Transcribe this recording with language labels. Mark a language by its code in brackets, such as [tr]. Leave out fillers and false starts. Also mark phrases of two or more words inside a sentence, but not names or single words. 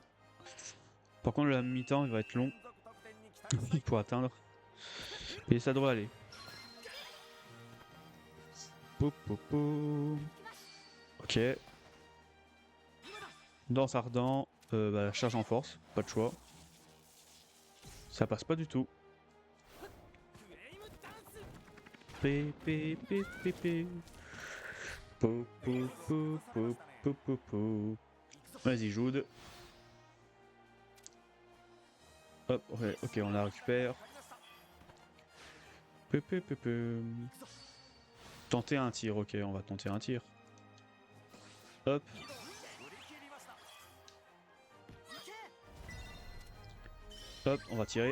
[fr] Par contre, la mi-temps, il va être long pour atteindre. Et ça devrait aller. Ok. Danse ardent, bah, charge en force, pas de choix. Ça passe pas du tout. P, P, P, P, P. Po, po, po, po, po, po, po. Vas-y, Jude. Hop, ok, on la récupère. Peu, peu, peu, peu. Tenter un tir, ok, on va tenter un tir. Hop. Hop, on va tirer.